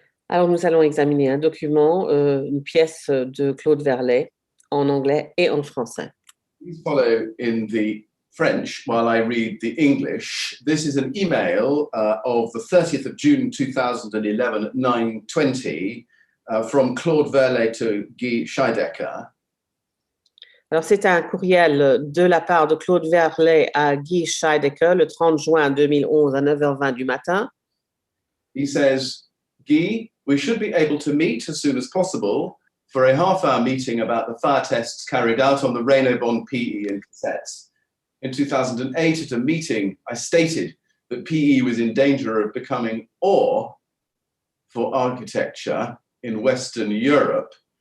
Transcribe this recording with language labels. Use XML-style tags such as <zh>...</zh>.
<fr>Alors, nous allons examiner un document, une pièce de Claude Verlet en anglais et en français.</fr> <en>Please follow in the French while I read the English. This is an email of the 30th of June 2011 at 9:20 from Claude Verlet to Guy Scheidecker.</en> <fr>Alors, c'est un courriel de la part de Claude Verlet à Guy Scheidecker le 30 juin 2011 à 9h20 du matin.</fr> <en>He says, Guy, we should be able to meet as soon as possible for a half-hour meeting about the fire tests carried out on the Renault Bond PE and cassettes. In 2008, at a meeting, I stated that PE was in danger of becoming ore for architecture in Western Europe.</en>